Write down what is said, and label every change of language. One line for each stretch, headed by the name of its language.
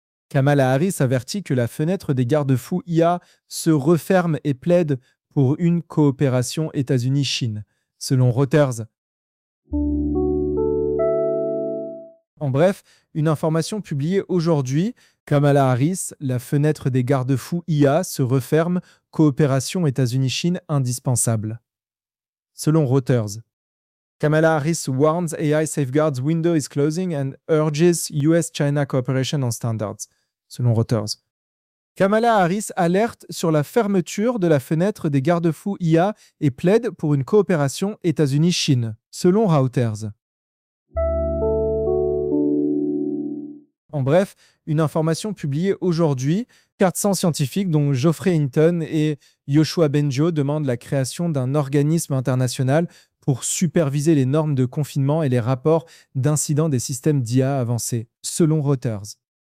French: Kamala Harris avertit que la fenêtre des garde-fous IA se referme et plaide pour une coopération États-Unis-Chine. Selon Reuters. En bref, une information publiée aujourd'hui, Kamala Harris, la fenêtre des garde-fous IA se referme, coopération États-Unis-Chine indispensable. Selon Reuters.
English: Kamala Harris warns AI safeguards window is closing and urges US-China cooperation on standards.
French: Selon Reuters. Kamala Harris alerte sur la fermeture de la fenêtre des garde-fous IA et plaide pour une coopération États-Unis-Chine, selon Reuters. En bref, une information publiée aujourd'hui, 400 scientifiques dont Geoffrey Hinton et Joshua Benjo demandent la création d'un organisme international pour superviser les normes de confinement et les rapports d'incidents des systèmes d'IA avancés, selon Reuters.